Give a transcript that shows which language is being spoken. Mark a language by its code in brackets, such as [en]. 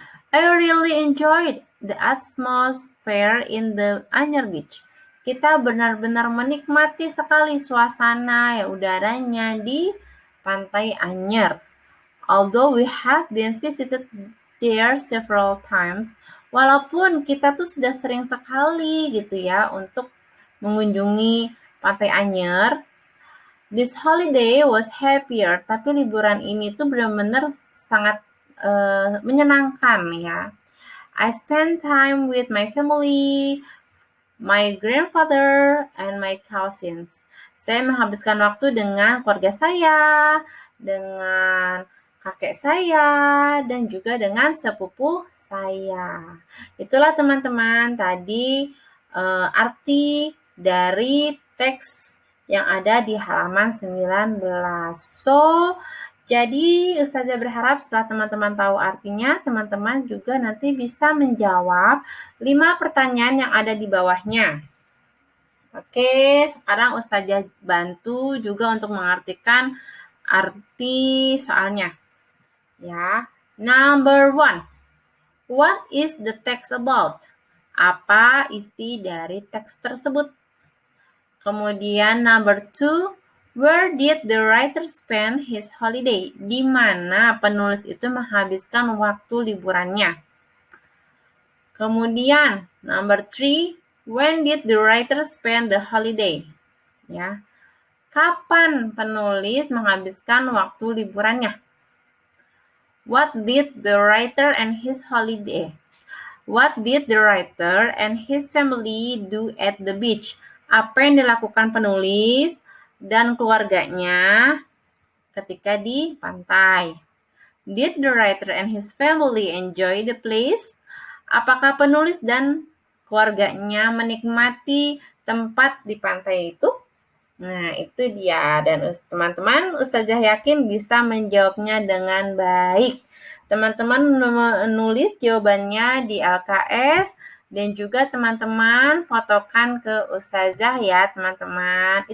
[en] I really enjoyed the atmosphere in the Anyer Beach. [id] Kita benar-benar menikmati sekali suasana udaranya di Pantai Anyer. [en] Although we have been visited there several times, [id] walaupun kita tuh sudah sering sekali gitu ya untuk mengunjungi Pantai Anyer, [en] this holiday was happier. [id] Tapi liburan ini tuh benar-benar sangat menyenangkan ya. [en] I spent time with my family, my grandfather, and my cousins. [id] Saya menghabiskan waktu dengan keluarga saya, dengan kakek saya, dan juga dengan sepupu saya. Itulah teman-teman tadi arti dari teks yang ada di halaman 19. So, jadi Ustazah berharap setelah teman-teman tahu artinya, teman-teman juga nanti bisa menjawab 5 pertanyaan yang ada di bawahnya. Oke, sekarang Ustazah bantu juga untuk mengartikan arti soalnya. [en] Ya, number 1. What is the text about? [id] Apa isi dari teks tersebut? [en] Kemudian number 2, where did the writer spend his holiday? [id] Di mana penulis itu menghabiskan waktu liburannya? [en] Kemudian number 3, when did the writer spend the holiday? [id] Ya. Kapan penulis menghabiskan waktu liburannya? [en] What did the writer and his holiday? What did the writer and his family do at the beach? [id] Apa yang dilakukan penulis dan keluarganya ketika di pantai. [en] Did the writer and his family enjoy the place? [id] Apakah penulis dan keluarganya menikmati tempat di pantai itu? Nah, itu dia. Dan teman-teman, Ustazah yakin bisa menjawabnya dengan baik. Teman-teman menulis jawabannya di LKS dan juga teman-teman fotokan ke Ustazah ya, teman-teman.